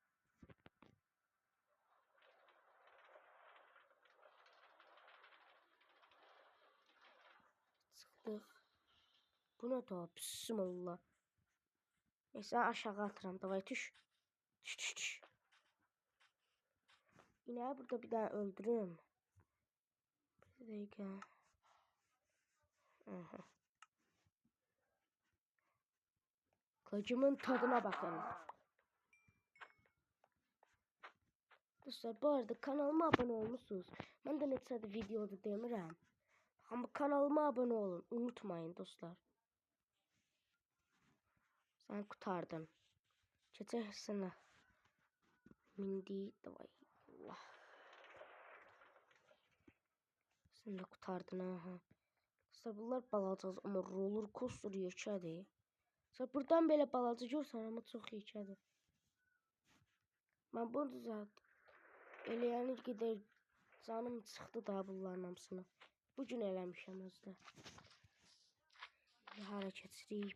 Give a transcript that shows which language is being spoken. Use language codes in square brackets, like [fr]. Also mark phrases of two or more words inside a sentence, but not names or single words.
[az] Çıxdıq. Bu nə da? Bismillah. Neyse, aşağı atıram. Davay, düş. Düş. İnəyi burada bir daha öldürüm. Bir dəqiqə. [tr] Kılıcımın tadına bakın. [az] Dostlar, bu arada kanalıma abone olmuşsunuz. [tr] Ben de [az] neçədir videoda demirəm. Ama kanalıma abone olun. [tr] Unutmayın dostlar. Sen kurtardın. [az] Keçək mindi. Davay. Allah. [tr] Sen de kurtardın ha. [az] Dostlar, bunlar balacaz ama [en] roller coaster [az] yekədir. Dostlar, buradan belə balaca görsən ama çox yekədir. Ben bunu düzəltdim. Eləyəni qədər canım çıxdı da bunların hamısını. Bugün eləmişəm özdə. Hara keçirik?